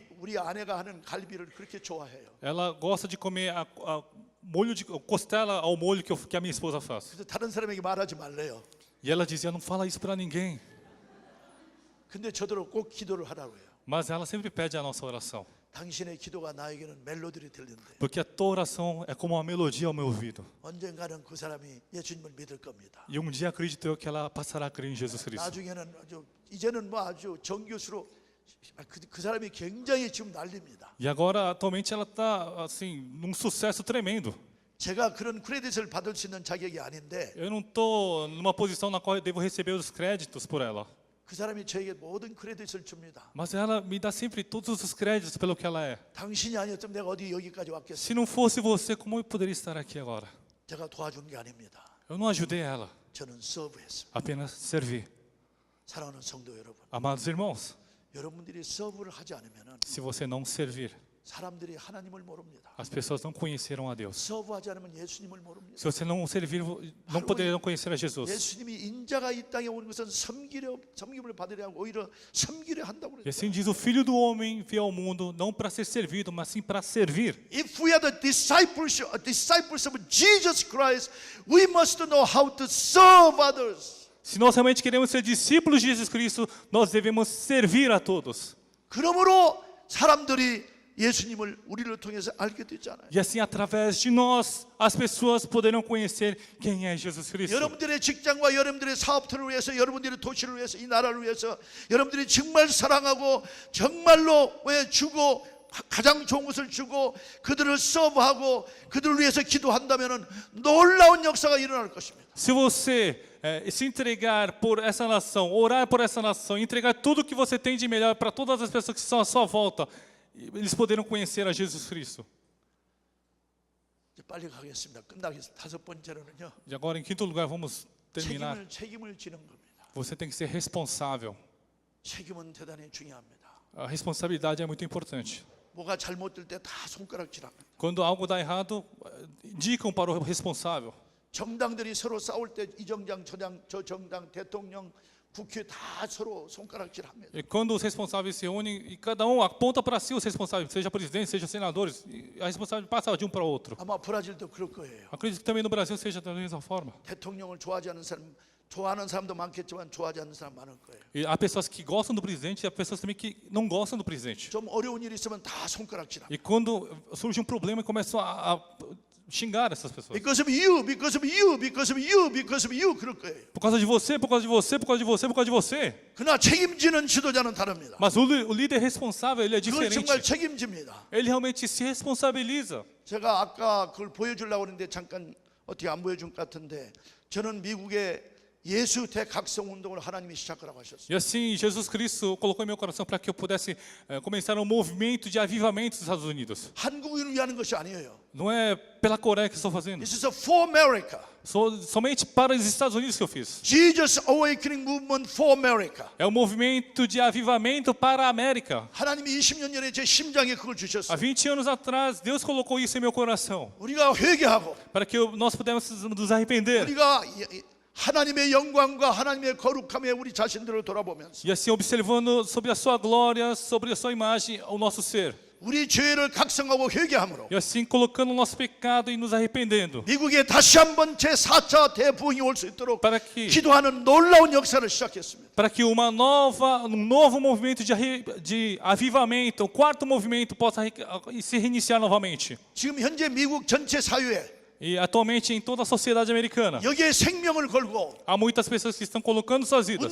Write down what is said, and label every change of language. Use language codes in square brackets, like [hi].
[ko] 우리 아내가 하는 갈비를 그렇게 좋아해요. [pt] ela gosta de comer a molho de costela ao molho que a minha esposa faz. [ko] 그래서 다른 사람에게 말하지 말래요. [pt] E ela dizia, não fala isso para ninguém. [ko] 근데 저더러 꼭 기도를 하라고 해요. [pt] Mas ela sempre pede a nossa oração. [ko] 당신의 기도가 나에게는 멜로디를 들린대. [pt] Porque a tua oração é como uma melodia ao meu ouvido. [ko] 언젠가는 그 사람이 예수님을 믿을 겁니다. [pt] E um dia acredito eu que ela passará a crer em Jesus Cristo. [ko] 나중에는 이제는 뭐 아주 정교수로 그 사람이 굉장히 지금 난립니다. [pt] E agora, atualmente, ela está assim, num sucesso tremendo. [ko] 제가 그런 크레딧을 받을 수 있는 자격이 아닌데 [pt] Eu não estou numa posição na qual eu devo receber os créditos por ela. [ko] 그 사람이 저에게 모든 크레딧을 줍니다. [pt] Mas ela me dá sempre todos os créditos pelo que ela é. [ko] 당신이 아니었으면 내가 어디 여기까지 왔겠어요? [pt] Se não fosse você, como eu poderia estar aqui agora? [ko] 제가 도와준 게 아닙니다. [pt] Eu não ajudei ela, [ko] 저는 서브했습니다. [pt] apenas servi. [ko] 사랑하는 성도 여러분, [pt] Amados irmãos, [ko] 여러분들이 서브를 하지 않으면 [pt] se você não servir, [ko] 사람들이 하나님을 모릅니다. [pt] as pessoas não conhecerão a Deus. [ko] 서브하지 않으면 예수님을 모릅니다. [pt] Se você não servir, não poderão conhecer a Jesus. [ko] 예수님이 인자가 이 땅에 온 것은 섬김을 받으려 하고 오히려 섬기려 한다고 [pt] E [ko] 그랬어요. [pt] assim diz, o Filho do Homem veio ao mundo não para ser servido, mas sim para servir. [en] If we are the disciples of Jesus Christ, we must know how to serve others. [pt] Se nós realmente queremos ser discípulos de Jesus Cristo, nós devemos servir a todos. [ko] 그러므로 사람들이 예수님을 우리를 통해서 알게 되잖아요. [pt] E assim, através de nós, as pessoas poderão conhecer quem é Jesus Cristo. [ko] 여러분들의 직장과 여러분들의 사업들을 위해서, 여러분들의 도시를 위해서, 이 나라를 위해서 여러분들이 정말 사랑하고 정말로 주고 가장 좋은 것을 주고 그들을 서브하고 그들을 위해서 기도한다면 놀라운 역사가 일어날 것입니다. [pt] Se você se entregar por essa nação, orar por essa nação, entregar tudo que você tem de melhor para todas as pessoas que estão à sua volta, eles poderão conhecer a Jesus Cristo. [ko] 이제 빨리 가겠습니다. 끝나겠습니다. 다섯 번째로는요. [pt] E agora, em quinto lugar, vamos terminar. [ko] 책임을 지는 겁니다. [pt] Você tem que ser responsável. [ko] 책임은 대단히 중요합니다. [pt] A responsabilidade é muito importante. [ko] 뭐가 잘못될 때 다 손가락질합니다. [pt] Quando algo dá errado, indicam para o responsável. [ko] 정당들이 서로 싸울 때 이 정당, 저 정당, 대통령, 국회 다 서로 손가락질합니다. [pt] E quando os responsáveis se unem, e cada um aponta para si os responsáveis, seja presidente, seja senadores, e a responsabilidade passa de um para o outro. [ko] 아마 브라질도 그럴 거예요. [pt] Acredito que também no Brasil seja da mesma forma. [ko] 대통령을 좋아하지 않는 사람, 좋아하는 사람도 많겠지만 좋아하지 않는 사람 많을 거예요. [pt] E há pessoas que gostam do presidente e há pessoas também que não gostam do presidente. [ko] 좀 어려운 일이 있으면 다 손가락질합니다. [pt] E quando surge um problema, começam a xingar essas pessoas. [en] Because of you, because of you, because of you, because of you [ko] 그럴 거예요. [pt] Por causa de você, por causa de você, por causa de você, por causa de você. [ko] 그러나 책임지는 지도자는 다릅니다. [pt] Mas o líder responsável, ele é [ko] 그걸 정말 [pt] diferente. [ko] 책임집니다. [pt] Ele realmente se responsabiliza. [ko] 제가 아까 그걸 보여주려고 했는데 잠깐 어떻게 안 보여준 것 같은데 저는 미국의 예수 대각성 운동을 하나님이 시작하라고 하셨어요. [pt] E assim, Jesus Cristo colocou em meu coração para que eu pudesse começar um movimento de avivamento dos Estados Unidos. [ko] 한국인을 위하는 것이 아니에요. [pt] Não é pela Coreia que estou fazendo. [en] This is for America. [pt] Somente para os Estados Unidos que eu fiz. [en] Jesus Awakening Movement for America. [pt] É um movimento de avivamento para a América. [ko] 하나님이 20년 전에 제 심장에 그걸 [pt] Há [ko] 주셨어요. [pt] 20 anos atrás, Deus colocou isso em meu coração. [ko] 우리가 회개하고 [pt] Para que nós pudéssemos nos arrepender. [ko] 우리가 하나님의 영광과 하나님의 거룩함에 우리 자신들을 돌아보면서 [pt] E assim, observando sobre a sua glória, sobre a sua imagem, o nosso ser. [ko] 우리 죄를 각성하고 회개함으로 [pt] E assim, colocando o nosso pecado e nos arrependendo. [ko] 미국에 다시 한번 제4차 대부흥이 올 수 있도록 [pt] Para que [ko] 기도하는 놀라운 역사를 시작했습니다. [pt] para que um novo movimento de avivamento, o quarto movimento possa se reiniciar novamente. [ko] 지금 현재 미국 전체 사회에 [pt] E atualmente em toda a sociedade americana, [ko] 여기에 생명을 걸고 [pt] há muitas pessoas que estão colocando suas vidas,